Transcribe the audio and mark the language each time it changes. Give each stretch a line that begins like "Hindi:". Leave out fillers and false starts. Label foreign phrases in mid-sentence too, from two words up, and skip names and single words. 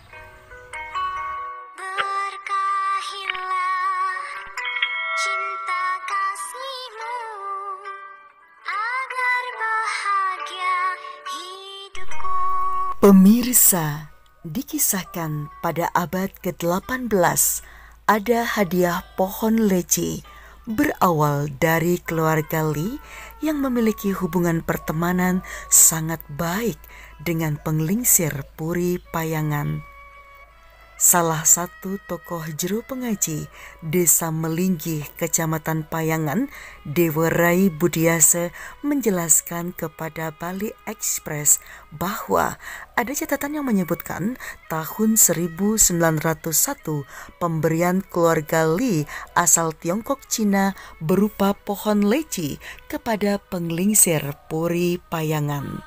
Indonesian: Pemirsa, dikisahkan pada abad ke-18 ada hadiah pohon leci berawal dari keluarga Li yang memiliki hubungan pertemanan sangat baik dengan penglingsir Puri Payangan. Salah satu tokoh juru pengaji Desa Melinggih, Kecamatan Payangan, Dewa Rai Budiase menjelaskan kepada Bali Express bahwa ada catatan yang menyebutkan tahun 1901 pemberian keluarga Li asal Tiongkok Cina berupa pohon leci kepada penglingsir Puri Payangan.